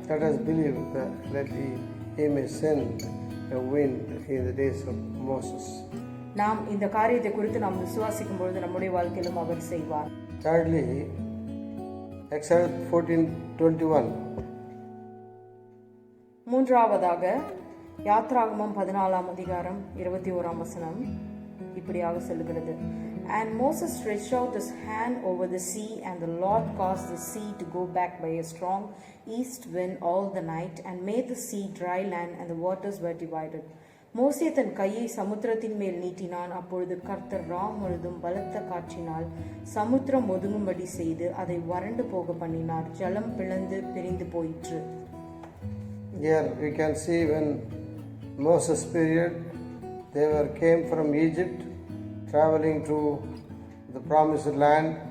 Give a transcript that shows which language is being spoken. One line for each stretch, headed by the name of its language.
English: Let us believe that He may send a wind in the days of Moses.
Tamil: நாம் இந்த காரியத்தை குறித்து நாம் விசுவாசிக்கும் பொழுது நம்முடைய வாழ்க்கையிலும் அவர் செய்வார்.
English: Thirdly, Exodus 14:21.
Tamil: மூன்றாவதாக யாத்ராகமம் 14ஆம் அதிகாரம் 21ஆம் வசனம் இப்படியாக சொல்லுகிறது.
English: And Moses stretched out his hand over the sea, and the Lord caused the sea to go back by a strong east wind all the night, and made the sea dry land, and the waters were divided.
Tamil: மோசே தன் கையை சமுத்திரத்தின் மேல் நீட்டினான். அப்பொழுது கர்த்தர் முழுதும் பலத்த காற்றினால் சமுத்திரம் ஒதுங்கும்படி செய்து அதை வறண்டு போக பண்ணினார். ஜலம் பிளந்து பிரிந்து போயிற்று.
English: Here we can see when Moses period, they came from Egypt, traveling to the promised land.